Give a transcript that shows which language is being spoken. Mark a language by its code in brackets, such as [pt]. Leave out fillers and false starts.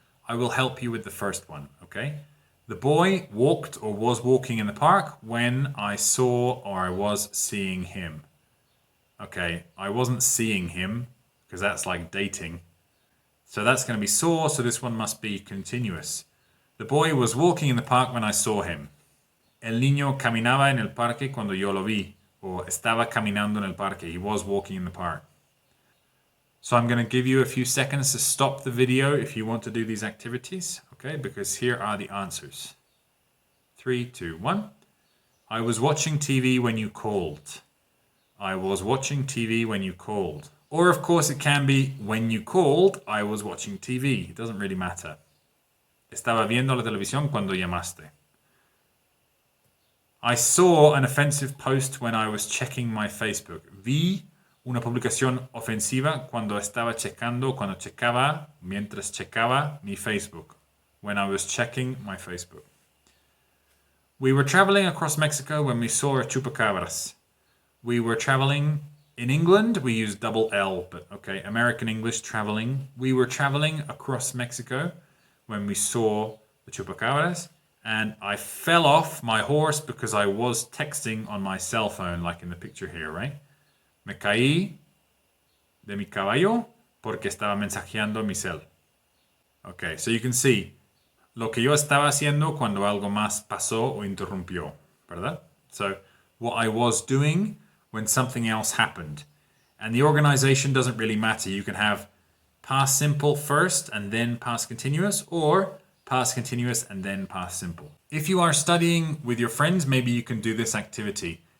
[en] I will help you with the first one, okay? The boy walked or was walking in the park when I saw or I was seeing him. Okay, I wasn't seeing him because that's like dating. So that's going to be saw, so this one must be continuous. The boy was walking in the park when I saw him. [es] El niño caminaba en el parque cuando yo lo vi. Or estaba caminando en el parque. [en] He was walking in the park. So I'm going to give you a few seconds to stop the video if you want to do these activities. Okay, because here are the answers. 3, 2, 1. I was watching TV when you called. I was watching TV when you called. Or of course it can be when you called, I was watching TV. It doesn't really matter. [es] Estaba viendo la televisión cuando llamaste. [en] I saw an offensive post when I was checking my Facebook. [es] Vi una publicación ofensiva cuando checaba, mientras checaba mi Facebook. [en] When I was checking my Facebook. We were traveling across Mexico when we saw a chupacabras. We were traveling in England, we use double L, but okay, American English, traveling. We were traveling across Mexico when we saw the chupacabras. And I fell off my horse because I was texting on my cell phone, like in the picture here, right? [es] Me caí de mi caballo porque estaba mensajeando mi cel. [en] Okay, so you can see [es] lo que yo estaba haciendo cuando algo más pasó o interrumpió, ¿verdad? [en] So what I was doing when something else happened. And the organization doesn't really matter. You can have past simple first and then past continuous, or past continuous and then past simple. If you are studying with your friends, maybe you can do this activity.